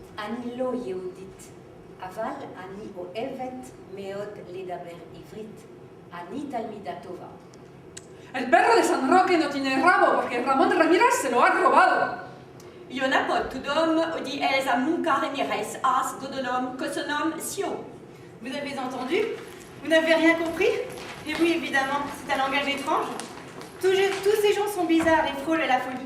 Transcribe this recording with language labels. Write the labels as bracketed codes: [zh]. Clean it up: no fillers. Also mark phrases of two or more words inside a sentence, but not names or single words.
[he] אני לא יהודית, אבל אני אוהבת מאוד לדבר עברית. אני תלמידה טובה. [es] El perro de San Roque no tiene rabo porque Ramón Ramírez se lo ha robado. Iona potudom odi Elsa Munca Ramirez as dodolom kosonom sio. [fr] Vous avez entendu? Vous n'avez rien compris? Et oui, évidemment, c'est un langage étrange. Tous ces gens sont bizarres et frôlent la folie.